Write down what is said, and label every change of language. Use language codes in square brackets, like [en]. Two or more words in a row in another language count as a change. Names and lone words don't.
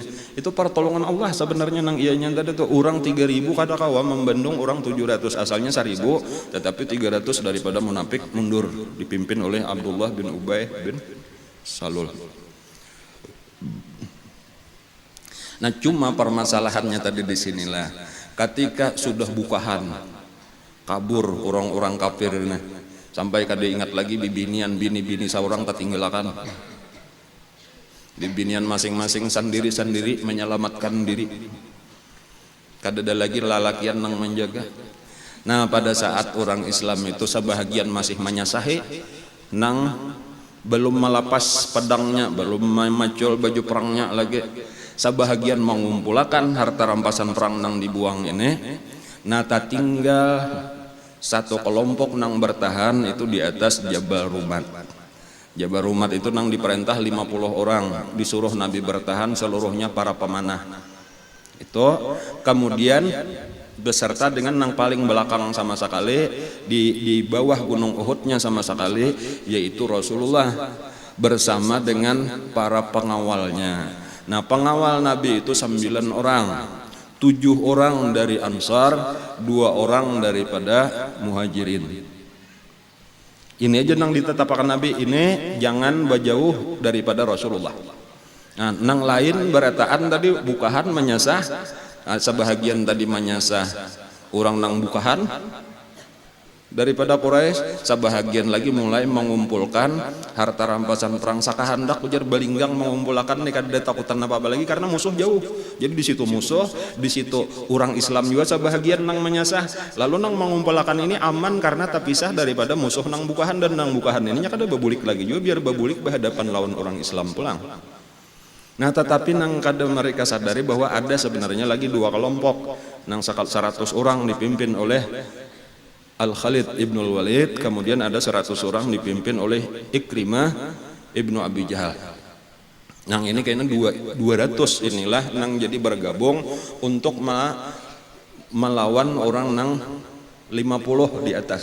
[bjn] Itu pertolongan Allah sebenarnya nang ianya tadi tuh. Orang 3000 kada kawak membendung orang 700, asalnya 1000, tetapi 300 daripada munafik mundur dipimpin oleh Abdullah bin Ubay bin Salul. [id] Nah, cuma permasalahannya tadi di sinilah. [bjn] Ketika sudah bukahan kabur orang-orang kafir ini. Sampai kada ingat lagi bibinian bini-bini saurang tertinggalakan. Bibinian masing-masing sendiri-sendiri menyelamatkan diri. Kada ada lagi lalakian nang menjaga. Nah, pada saat orang Islam itu sebahagian masih menyasahi nang belum melepas pedangnya, belum memacul baju perangnya lagi. [id] Sebahagian mengumpulkan harta rampasan perang nang dibuang ini. Nah, tak tinggal satu kelompok nang bertahan itu di atas Jabal Rumat. Jabal Rumat itu nang diperintah 50 orang, disuruh Nabi bertahan seluruhnya para pemanah. Itu kemudian beserta dengan nang paling belakang sama sekali di bawah gunung Uhudnya sama sekali, yaitu Rasulullah bersama dengan para pengawalnya. Nah, pengawal Nabi itu 9 orang. 7 orang dari Ansar, 2 orang daripada Muhajirin. Ini aja nang ditetapkan Nabi, ini jangan berjauh daripada Rasulullah. [bjn] Nah, nang lain berataan tadi bukahan menyasah, sebahagian tadi menyasah orang nang bukahan daripada Quraisy, sebahagian lagi mulai mengumpulkan harta rampasan perang sakahandak ujar balinggang mengumpulkan nih kada takutan apa-apa lagi karena musuh jauh. [id] Jadi di situ musuh, di situ orang Islam juga sebahagian nang menyasah. [bjn] Lalu nang mengumpulkan ini aman karena terpisah daripada musuh nang bukahan, dan nang bukahan ininya kada bebulik lagi juga biar bebulik berhadapan lawan orang Islam pulang. [id] Nah, tetapi nang kada mereka sadari bahwa ada sebenarnya lagi 2 kelompok nang 100 orang dipimpin oleh Al-Khalid ibnul Walid, kemudian ada 100 orang dipimpin oleh Ikrimah ibnu Abi Jahal. Nang ini kayaknya 200 inilah nang jadi bergabung untuk melawan orang nang 50 di atas.